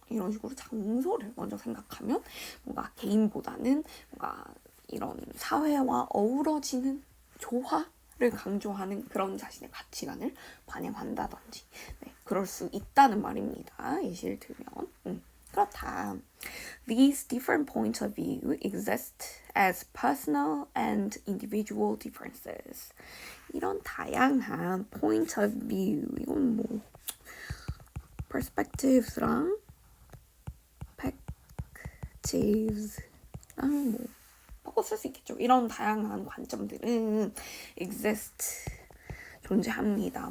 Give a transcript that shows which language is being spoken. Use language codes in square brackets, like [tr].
[ko] 이런 식으로 장소를 먼저 생각하면 뭔가 개인보다는 뭔가 이런 사회와 어우러지는 조화를 강조하는 그런 자신의 가치관을 반영한다든지, 네, 그럴 수 있다는 말입니다. 예시를 들면. 그렇다. [en] These different points of view exist as personal and individual differences. [ko] 이런 다양한 point of view, 이건 perspectives랑 perspectives랑 바꿔 쓸 수 있겠죠. 이런 다양한 관점들은 exist, 존재합니다.